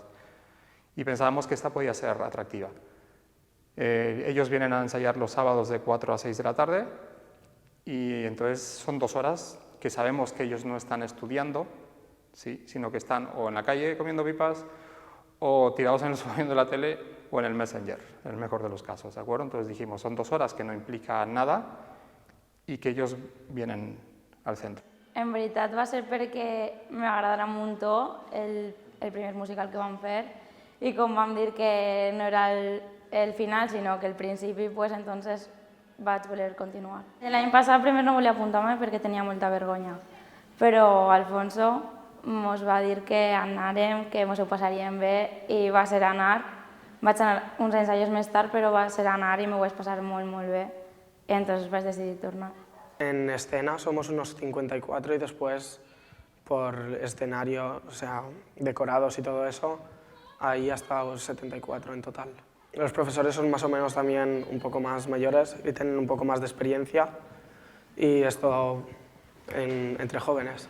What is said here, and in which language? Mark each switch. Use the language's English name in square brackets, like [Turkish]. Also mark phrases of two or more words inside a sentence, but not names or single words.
[Spanish] Y pensábamos que esta podía ser atractiva. Ellos vienen a ensayar los sábados de 4 a 6 de la tarde y entonces son 2 horas que sabemos que ellos no están estudiando, ¿sí? Sino que están o en la calle comiendo pipas o tirados en el sofá viendo la tele o en el Messenger, en el mejor de los casos, ¿de acuerdo? Entonces dijimos, son 2 horas que no implica nada y que ellos vienen al centro. [Catalan] En veritat va ser perquè m'agradarà un muntó el primer musical que vam fer i com vam dir que no era el final, sinó que el principi, [Spanish] pues entonces [Catalan] vaig voler continuar. L'any passat primer no volia apuntar-me perquè tenia molta vergonya, però Alfonso ens va dir que anàrem, que ens ho passaríem bé i va ser anar. Vaig anar uns ensayos més tard, però va ser anar i m'ho vaig passar molt, molt bé. [Spanish] Y entonces [Catalan] vaig decidir tornar. [Spanish] En escena somos unos 54 y después por escenario, o sea, decorados y todo eso, ahí hasta 74 en total. Los profesores son más o menos también un poco más mayores y tienen un poco más de experiencia y es todo entre jóvenes.